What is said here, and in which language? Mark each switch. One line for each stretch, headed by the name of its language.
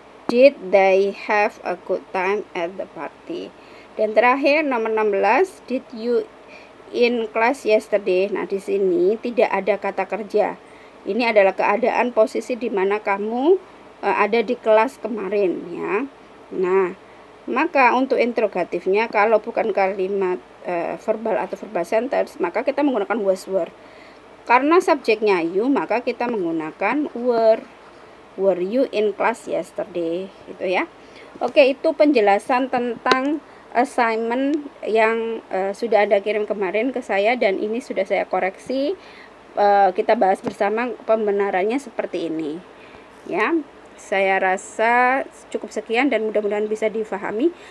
English: Did they have a good time at the party?
Indonesian: Dan terakhir nomor 16,
English: did you in class yesterday?
Indonesian: Nah, di sini tidak ada kata kerja. Ini adalah keadaan posisi di mana kamu ada di kelas kemarin ya. Nah, maka untuk interrogatifnya kalau bukan kalimat verbal atau verbal sentence, maka kita menggunakan was were. Karena subjeknya you, maka kita menggunakan were.
English: Were you in class yesterday?
Indonesian: Gitu ya. Oke, itu penjelasan tentang assignment yang sudah Anda kirim kemarin ke saya, dan ini sudah saya koreksi. Kita bahas bersama pembenarannya seperti ini ya. Saya rasa cukup sekian dan mudah-mudahan bisa difahami.